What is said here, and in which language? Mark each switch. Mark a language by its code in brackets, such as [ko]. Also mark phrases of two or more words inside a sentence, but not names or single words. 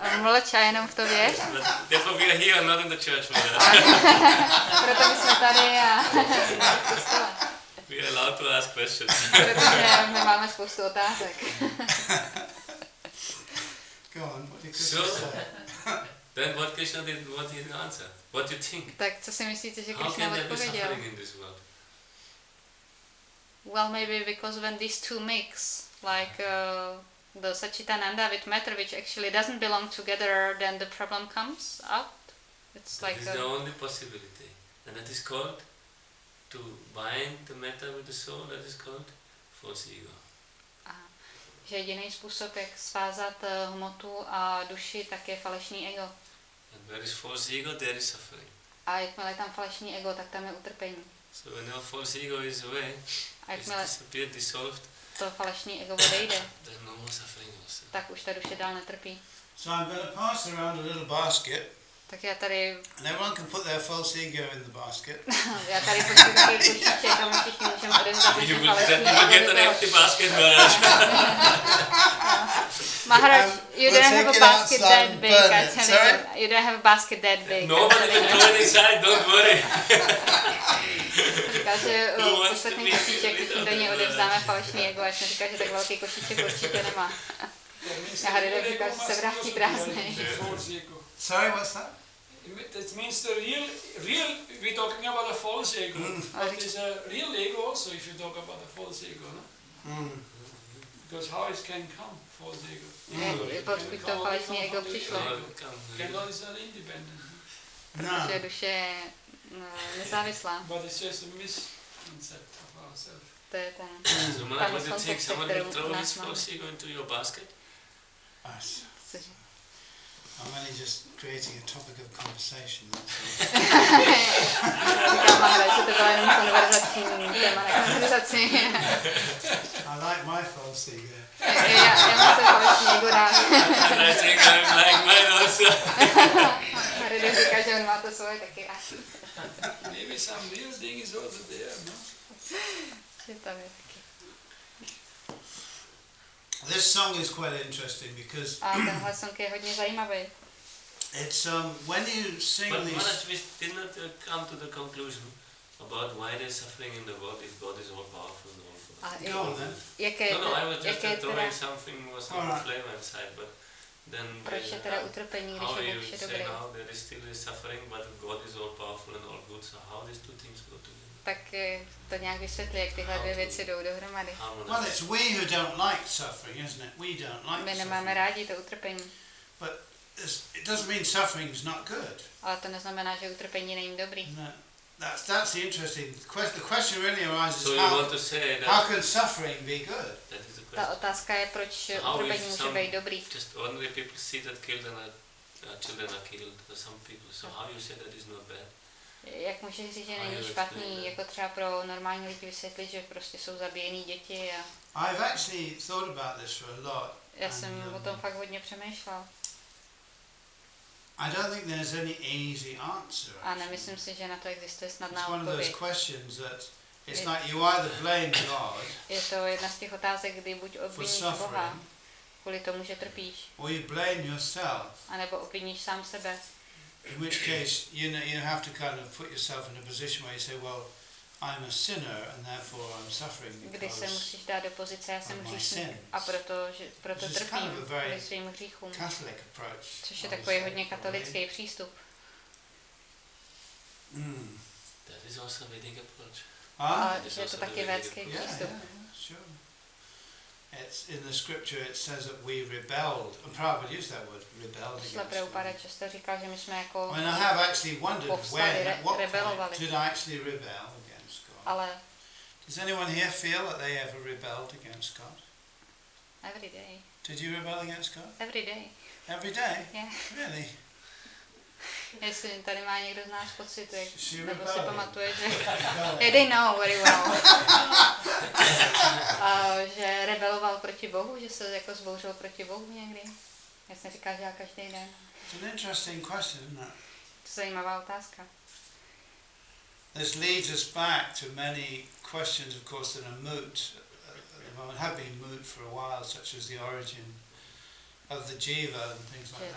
[cs] Mlč a jenom v to věř. [en] Therefore we are here, not in the church. [cs] Proto my jsme tady a [en] We are allowed to ask questions. [cs] protože my máme spoustu otázek. [en] Go on, what did Krishna say? Then what Krishna did, what did he answer? What do you think? [cs] Tak co si myslíte, že [en] How Krishna can there be [cs] odpověděl? [en] suffering in this world? Well, maybe because when these two mix, like the Satchitananda with matter, which actually doesn't belong together, then the problem comes out. It's That like is the only possibility. And that is called, to bind the matter with the soul, that is called false ego. [cs] že jediný způsob, jak svázat hmotu a duši, tak je falešný ego. [en] And where is false ego, there is suffering. [cs] A jakmile je tam falešný ego, tak tam je utrpení. [en] So when your false ego is away, [cs] A [en] it's [cs] jakmile [en] disappeared, dissolved, [cs] to falešný ego odejde, [en] then no more suffering also. [cs] tak už ta duše dál netrpí. [en] So I'm going to pass around a little basket, [cs] Tak já tady, [en] and everyone can put their false ego in the basket. [cs] já tady pošlu takový košíček a my všichni můžeme odevzdat naše [en] You will [cs] falešný [en] get an [cs] ego. [en] empty basket, Maharaj. Maharaj, you we'll don't have take a it basket outside that and big, burn I it. tell Sorry? you. You don't have a basket that big. Nobody will throw it inside, don't worry. [cs] Říká, že [en] Who wants [cs] poslední [en] to be [cs] košíček, [en] with [cs] když do něj odevzdáme falešný ego, a jsem říkal, že tak velký košíček určitě nemá. Já Haridev říkal, že se vrátí prázdnej. [en] Sorry, what's that? That means the real, we're talking about a false ego. But there's a real ego also if you talk about a false ego, no? Because how it can come, false ego? [cs] Odkud to falešné ego přišlo? [en] Cannot is not independent. No. [cs] Že duše je nezávislá. [en] But it's just a misconcept of ourselves. [cs] To je ten. [en] So Maharaj, what do you think? Someone will throw his false ego into your basket? Us. I'm only just creating a topic of conversation. [cs] Říká Maharaj, že to bylo jenom konverzační téma na konverzaci. [en] I like my false ego. [cs] Já mám se falešný ego rád. [en] And I think I'm like mine also. [cs] Haridev říká, že on má to svoje taky rád. [en] Maybe some real thing is also there, no? [cs] Že tam je taky. [en] This song is quite interesting because [cs] A tenhle song je hodně zajímavý. [en] it's when you sing But these. Maharaj, we did not come to the conclusion about why there's suffering in the world if God is all powerful and all good. [cs] A [en] Go on then. [cs] jaké, [en] No, I was just [cs] jaké [en] throwing [cs] teda, [en] something was some Alright. flame inside, but then [cs] proč je teda utrpení, když [en] how [cs] je [en] you [cs] Bůh vše [en] say [cs] dobrý? [en] now there is still is suffering, but God is all powerful and all good. So how these two things go together? [cs] Tak to nějak vysvětlí, jak tyhle dvě věci jdou dohromady. [en] Well, it's we who don't like suffering, isn't it? We don't like [cs] My [en] suffering. [cs] nemáme rádi to utrpení, [en] But it doesn't mean suffering is not good. [cs] ale to neznamená, že utrpení není dobrý. [en] No, that's the interesting question. The question really arises: So you want to say that how can suffering be good? that is the [cs] Ta [en] question. [cs] otázka je, proč [en] How [cs] utrpení [en] if [cs] může [en] some [cs] být dobrý. [en] just ordinary people see that children are killed, or some people. So how you say that is not bad? [cs] Jak můžeš říct, že není špatný, jako třeba pro normální lidi vysvětlit, že prostě jsou zabíjený děti a [en] I've actually thought about this for a lot. [cs] já jsem o tom fakt hodně přemýšlel. [en] I don't think there's any easy answer. [cs] A nemyslím si, že na to existuje snadná [en] It's one of those [cs] odpověď. [en] questions that it's like you either blame God [cs] Je to jedna z těch otázek, kdy buď obviníš Boha [en] suffering, [cs] kvůli tomu, že trpíš, [en] or you blame yourself. [cs] anebo obviníš sám sebe. [en] In which case, you have to kind of put yourself in a position where you say, well, I'm a sinner and therefore I'm suffering [cs] Kdy se [en] because [cs] musíš dát do pozice, já jsem [en] of my [cs] hříšník [en] sins. [cs] a proto [en] Which is kind [cs] trpím [en] of a very [cs] kvůli svým hříchům. [en] Catholic approach. [cs] Což je [en] I would [cs] takový [en] say, [cs] hodně [en] probably. [cs] katolický přístup. [en] That is also Vedic approach. Ah? [cs] Ale že je to taky védský [en] Yeah, [cs] přístup. [en] sure. It's in the scripture. It says that we rebelled. And Prabhupada used that word, rebelled [cs] Šla [en] against [cs] Prabhupada [en] God. [cs] často říkal, že my jsme jako [en] I mean, I have actually wondered [cs] povstali, [en] when, at what [cs] rebelovali. [en] point did I actually rebel against God? [cs] Ale [en] Does anyone here feel that they ever rebelled against God? every day. Did you rebel against God? Every day. Every day? Yeah. Really? [cs] Jestli tady má někdo z nás pocit, jak, [en] She [cs] nebo si [en] rebelled. [cs] pamatuje, že [en] yeah, they know very well. [cs] Že rebeloval proti Bohu, že se jako zbouřil proti Bohu někdy. Já jsem říkal, že já každý den. [en] It's an interesting question, isn't it? [cs] To je zajímavá otázka. [en] This leads us back to many questions, of course, that are moot at the moment, have been moot for a while, such as the origin of the jiva and things like